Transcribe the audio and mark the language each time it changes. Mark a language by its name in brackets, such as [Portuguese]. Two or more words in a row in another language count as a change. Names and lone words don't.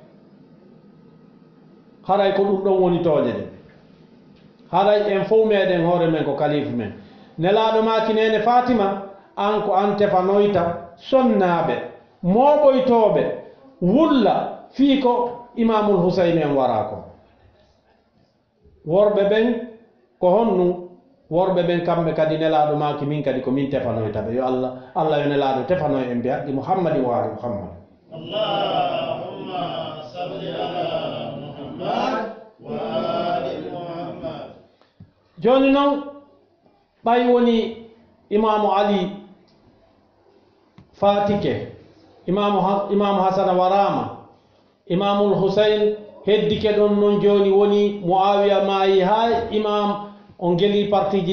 [Fula] haray ko ɗum ɗon woni tooñe ɗe haray en fof meɗen hoore men ko kalifu men nelaaɗo maaki nene Fatima an ko an tefanoyta sonnaɓe moɓoytoɓe wulla fii ko imamul Husayn en wara ko worɓe ɓen ko honnu worɓe ɓen kamɓe kadi nelaaɗo maaki min kadi ko min tefanoytaɓe yo Allah yo nelaaɗo tefanoy en mbi [Arabic] حق محمد وآل محمد اللهم صل على محمد وآل محمد. [Fula] joni noon ɓay woni imamu Ali fatike imamu Hasana warama imamul Husayn heddike ɗon noon joni woni Muawiya maayi ha imam on geli partiji